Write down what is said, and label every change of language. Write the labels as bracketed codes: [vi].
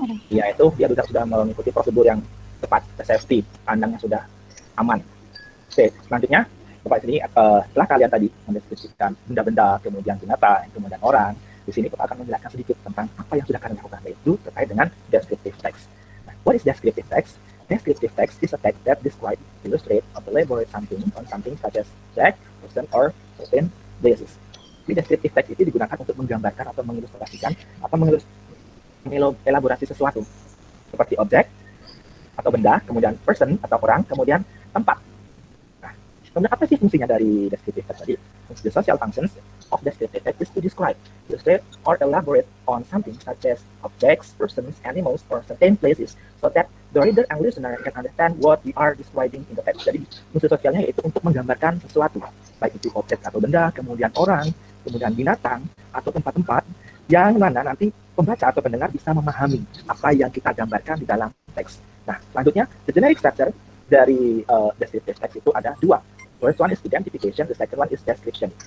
[id] Ya, itu dia sudah mengikuti prosedur yang tepat, safety, kandangnya sudah aman. Oke, selanjutnya Bapak sini setelah kalian tadi mendeskripsikan benda-benda, kemudian binatang, kemudian orang, di sini Bapak akan menjelaskan sedikit tentang apa yang sudah kalian lakukan, yaitu terkait dengan descriptive text. [en] Nah, what is descriptive text? Descriptive text is a text that describes, illustrate, or elaborate something on something such as fact, person, or certain places. [id] Jadi descriptive text itu digunakan untuk menggambarkan atau mengilustrasikan atau mengelaborasi sesuatu seperti objek atau benda, kemudian person atau orang, kemudian tempat. Nah, kemudian apa sih fungsinya dari descriptive text tadi? [en] The social functions of descriptive text is to describe, illustrate, or elaborate on something such as objects, persons, animals, or certain places, so that the reader and listener can understand what we are describing in the text. [id] Jadi, fungsi sosialnya yaitu untuk menggambarkan sesuatu, baik itu objek atau benda, kemudian orang, kemudian binatang, atau tempat-tempat, yang mana nanti pembaca atau pendengar bisa memahami apa yang kita gambarkan di dalam teks. Nah, selanjutnya, the generic structure dari descriptive text itu ada dua. [en] First one is identification, the second one is description.